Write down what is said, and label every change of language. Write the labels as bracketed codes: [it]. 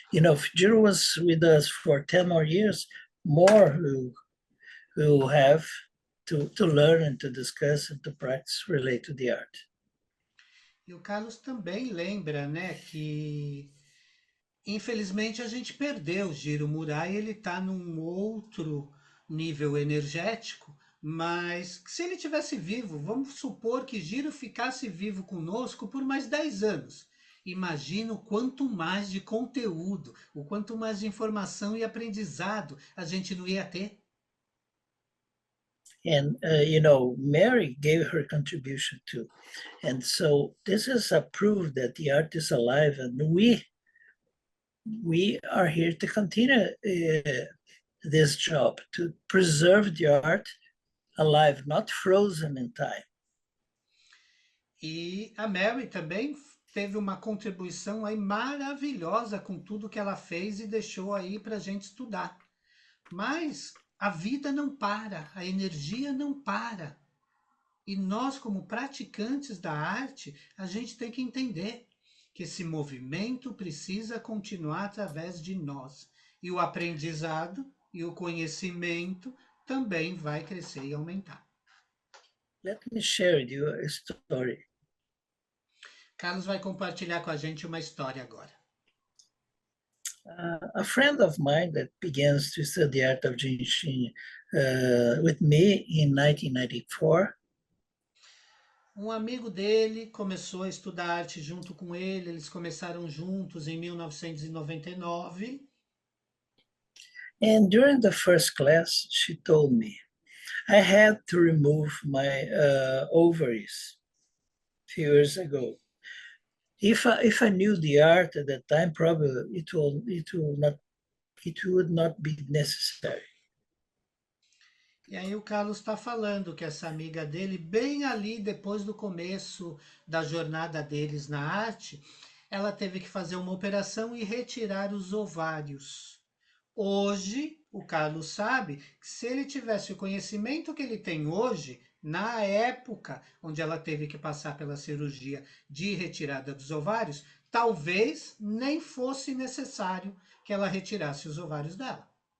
[en] You know, if Jiro was with us for 10 more years, more who have to learn and to discuss and to practice relate to the art. [pt] E o Carlos também lembra, né, que infelizmente a gente perdeu o Jiro Murai, ele está num outro nível energético, mas se ele tivesse vivo, vamos supor que Jiro ficasse vivo conosco por mais 10 anos. Imagina o quanto mais de conteúdo, o quanto mais de informação e aprendizado a gente não ia ter. [en] And, you know, Mary gave her contribution too. And so this is a proof that the art is alive, and we are here to continue this job, to preserve the art alive, not frozen in time. [pt] E a Mary também teve uma contribuição aí maravilhosa com tudo que ela fez e deixou aí para a gente estudar. Mas a vida não para, a energia não para. E nós, como praticantes da arte, a gente tem que entender que esse movimento precisa continuar através de nós. E o aprendizado e o conhecimento também vai crescer e aumentar. [en] Let me share with you a story. [pt] Carlos vai compartilhar com a gente uma história agora. [en] A friend of mine that begins to study art of Jinshin with me in 1994. [pt] Um amigo dele começou a estudar arte junto com ele, eles começaram juntos em 1999. [en] And during the first class, she told me, I had to remove my ovaries a few years ago. If I knew the art at that time, probably it would not be necessary. [pt] E aí o Carlos está falando que essa amiga dele, bem ali depois do começo da jornada deles na arte, ela teve que fazer uma operação e retirar os ovários. Hoje, o Carlos sabe que se ele tivesse o conhecimento que ele tem hoje, na época onde ela teve que passar pela cirurgia de retirada dos ovários, talvez nem fosse necessário que ela retirasse os ovários dela.